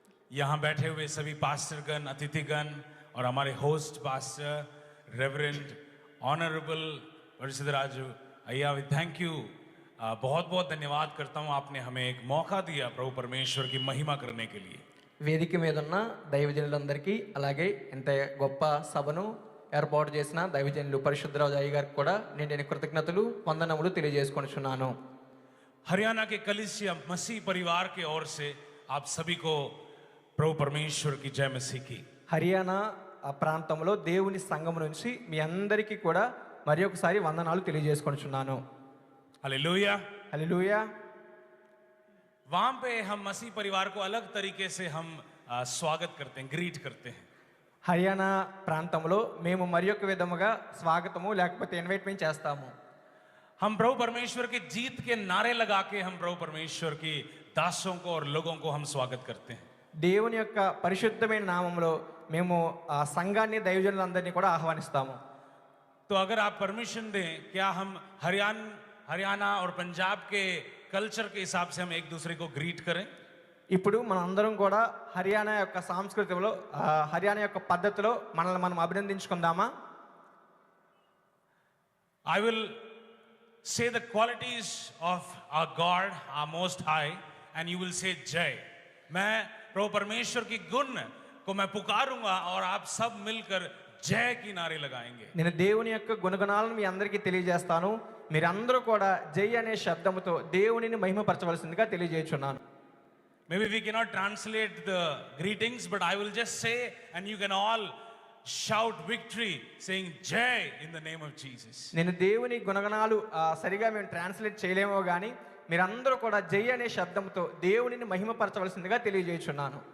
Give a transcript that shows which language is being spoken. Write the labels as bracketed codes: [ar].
[hi] यहाँ बैठे हुए सभी पास्टरगण, अतिथिगण और हमारे host pastor reverend honourable परिषदराजू Aiah, [en] We thank you. [hi] बहुत बहुत धन्यवाद करता हूँ, आपने हमें एक मौका दिया प्रभु परमेश्वर की महिमा करने के लिए। [te] వేదిక మీద ఉన్న దైవజనులందరికీ అలాగే ఇంత గొప్ప సభను ఏర్పాటు చేసిన దైవజనులు పరిశుద్ధరాజు అయ్య గారికి కూడా నేను కృతజ్ఞతలు వందనములు తెలియజేసుకుంటున్నాను। [hi] हरियाणा के कलीसिया मसीह परिवार के ओर से आप सभी को प्रभु परमेश्वर की जय मसीह की। [te] హర్యానా ప్రాంతంలో దేవుని సంఘం నుంచి మీ అందరికీ కూడా మరి ఒకసారి వందనాలు తెలియజేసుకుంటున్నాను। [hi] Hallelujah [te] hallelujah. [hi] वहां पे हम मसीह परिवार को अलग तरीके से हम स्वागत करते हैं, ग्रीट करते हैं। [te] హర్యానా ప్రాంతంలో మేము మరి ఒక విధముగా స్వాగతము లేకపోతే ఇన్వైట్మెంట్ చేస్తాము। [hi] हम प्रभु परमेश्वर के जीत के नारे लगा के हम प्रभु परमेश्वर की दासों को और लोगों को हम स्वागत करते हैं। [te] దేవుని యొక్క పరిశుద్ధమైన నామములో మేము ఆ సంఘాన్ని దైవజనులందరినీ కూడా ఆహ్వానిస్తాము। [hi] तो अगर आप परमिशन दें, क्या हम हरियाणा और पंजाब के कल्चर के हिसाब से हम एक दूसरे को ग्रीट करें? [te] ఇప్పుడు మనం అందరం కూడా హర్యానా యొక్క సాంస్కృతిలో హర్యానా యొక్క పద్ధతిలో మనల్ని మనం అభినందించుకుందామా? [en] I will say the qualities of our God, our Most High, and you will say Jai. [hi] मैं प्रभु परमेश्वर की गुण को मैं पुकारूंगा और आप सब मिलकर जय की नारे लगाएंगे। [te] నేను దేవుని యొక్క గుణగణాలను మీ అందరికీ తెలియజేస్తాను, మీరందరూ కూడా జై అనే శబ్దముతో దేవునిని మహిమపరచవలసిందిగా తెలియజేస్తున్నాను। [en] Maybe we cannot translate the greetings, but I will just say, and you can all shout victory saying Jai in the name of Jesus. [te] నేను దేవుని గుణగణాలు సరిగా మేము ట్రాన్స్లేట్ చేయలేమో కానీ మీరందరూ కూడా జై అనే శబ్దంతో దేవునిని మహిమపరచవలసిందిగా తెలియజేస్తున్నాను।